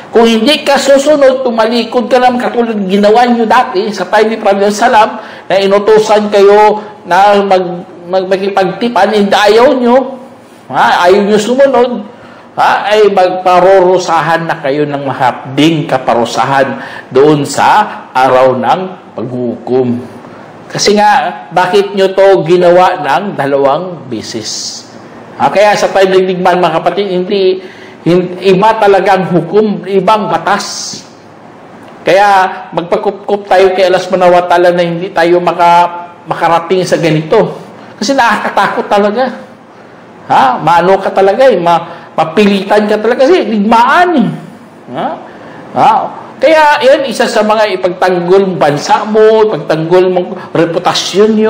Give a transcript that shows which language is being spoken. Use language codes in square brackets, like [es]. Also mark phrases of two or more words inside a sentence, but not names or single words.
[tl] Kung hindi ka susunod, tumalikod ka naman katulad ginawa nyo dati sa time ni Prophet Salam na inutusan kayo na magpagtipan, hindi ayaw nyo, ayaw nyo sumunod, ay magparurusahan na kayo ng mahapding kaparusahan doon sa araw ng paghukom. Kasi nga, bakit nyo to ginawa ng 2 beses? Kaya sa time ng digmaan, mga kapatid, hindi iba talagang hukom, ibang batas. Kaya magpagkup-kup tayo kay Allah [ar] سبحانه وتعالى [tl] na hindi tayo makarating sa ganito. Kasi nakakatakot talaga. Maano ka talaga mapilitan ka talaga kasi digmaan eh. Kaya yan, isa sa mga ipagtanggol bansa mo, ipagtanggol mong reputasyon nyo.